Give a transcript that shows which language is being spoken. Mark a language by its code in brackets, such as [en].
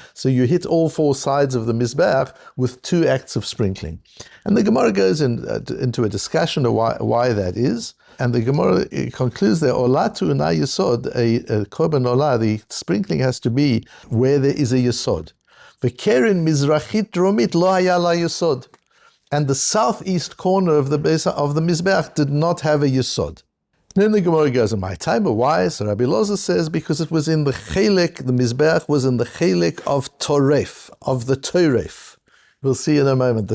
[en] So you hit all four sides of the mizbeach with two acts of sprinkling. And the Gemara goes into a discussion of why that is. And the Gemara concludes that Olah tu na yesod, a korban olah, the sprinkling has to be where there is a yesod. [he] וקרן מזרחית דרומית לא היה לה יסוד. [en] And the southeast corner of the mizbeach did not have a yesod. Then the Gemara goes, in my time, why? So Rabbi Loza says, because it was in the chelek, the mizbeach was in the chelek of toref, of the toref. We'll see in a moment.